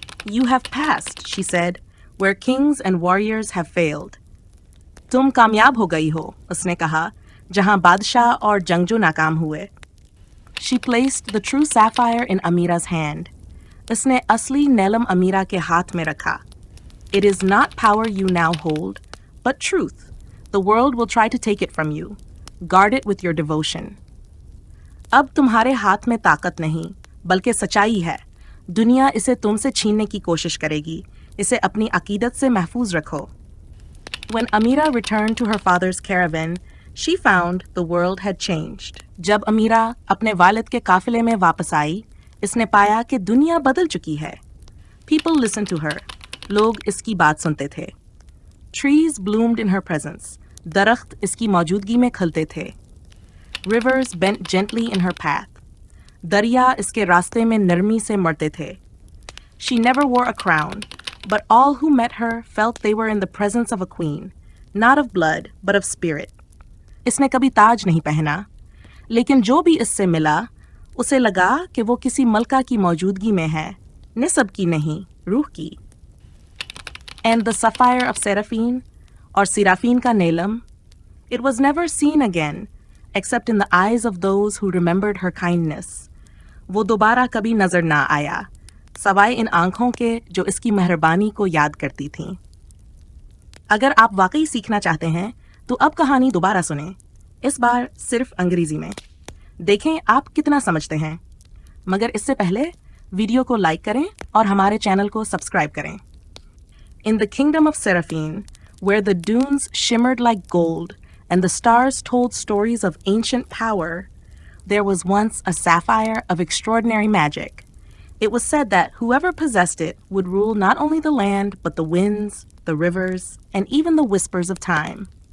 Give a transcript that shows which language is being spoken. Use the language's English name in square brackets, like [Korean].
[English] You have passed, she said, where kings and warriors have failed. [Hindi] तुम कामयाब हो गई हो, उसने कहा, जहां बादशाह और जंगजू नाकाम हुए. [English] She placed the true sapphire in Amira's hand. [Hindi] उसने असली नेलम अमीरा के हाथ में रखा. [English] It is not power you now hold, but truth. The world will try to take it from you. Guard it with your devotion. [Hindi] अब तुम्हारे हाथ में ताकत नहीं, बल्कि सच्चाई है. दुनिया इसे तुमसे छीनने की कोशिश करेगी. इसे अपनी अकीदत से महफूज रखो. [English] When Amira returned to her father's caravan, she found the world had changed. [Hindi] जब अमीरा अपने वालिद के काफिले में वापस आई, इसने पाया कि दुनिया बदल चुकी है. [English] People listened to her. [Hindi] लोग इसकी बात सुनते थे. [English] Trees bloomed in her presence. [Hindi] दरख्त इसकी मौजूदगी में खिलते थे. [English] Rivers bent gently in her path. [Hindi] दरिया इसके रास्ते में नरमी से मरते थे. [English] She never wore a crown, but all who met her felt they were in the presence of a queen, not of blood, but of spirit. [Hindi] इसने कभी ताज नहीं पहना, लेकिन जो भी इससे मिला, उसे लगा कि वो किसी मलका की मौजूदगी में है, निसब की नहीं, रूह की. [English] And the sapphire of Seraphine, [Hindi] और सिराफीन का नेलम, [English] it was never seen again, except in the eyes of those who remembered her kindness. [Hindi] वो दोबारा कभी नजर ना आया, सवाए इन आंखों के जो इसकी मेहरबानी को याद करती थीं. अगर आप वाकई सीखना चाहते हैं, तो अब कहानी दोबारा सुनें, इस बार सिर्फ अंग्रेजी में. देखें आप कितना समझते हैं. मगर इससे पहले वीडियो को लाइक करें और हमारे चैनल को सब्सक्राइब करें. [English] In the kingdom of Seraphine, where the dunes shimmered like gold and the stars told stories of ancient power, there was once a sapphire of extraordinary magic. It was said that whoever possessed it would rule not only the land, but the winds, the rivers, and even the whispers of time.